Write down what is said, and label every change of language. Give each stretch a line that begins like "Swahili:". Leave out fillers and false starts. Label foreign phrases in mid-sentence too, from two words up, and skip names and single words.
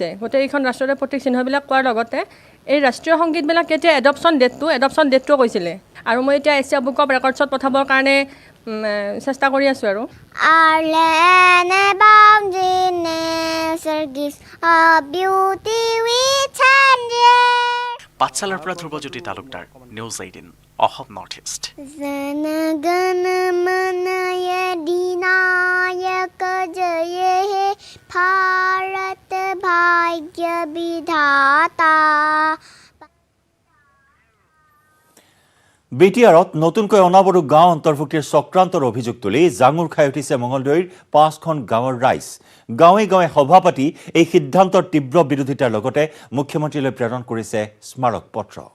Assamese: গোটেইকেইখন ৰাষ্ট্ৰৰে প্ৰতীক চিহ্নবিলাক কোৱাৰ লগতে এই ৰাষ্ট্ৰীয় সংগীতবিলাক কেতিয়া এডপশ্যন ডেটটোও কৈছিলে। আৰু মই এতিয়া এছিয়া বুক অফ ৰেকৰ্ডছত পঠাবৰ কাৰণে চেষ্টা কৰি আছোঁ আৰু।
English: Our land abounds in nature gives a beauty we change.
Assamese: পাঠশালাৰ পৰা ধ্ৰুৱজ্যোতি তালুকদাৰ, নিউজ 18 অসম নৰ্থ ইষ্ট।
Bangla: জন গণ মন যদিনায়ক জয় হে ভারত ভাগ্য বিধাতা.
Assamese: বিটিআৰত নতুনকৈ অনাবৰু গাঁও অন্তৰ্ভুক্তিৰ চক্ৰান্তৰ অভিযোগ তুলি জাঙুৰ খাই উঠিছে মঙলদৈৰ 5খন গাঁৱৰ ৰাইজ। গাঁৱে গাঁৱে সভা পাতি এই সিদ্ধান্তৰ তীব্ৰ বিৰোধিতাৰ লগতে মুখ্যমন্ত্ৰীলৈ প্ৰেৰণ কৰিছে স্মাৰক পত্ৰ।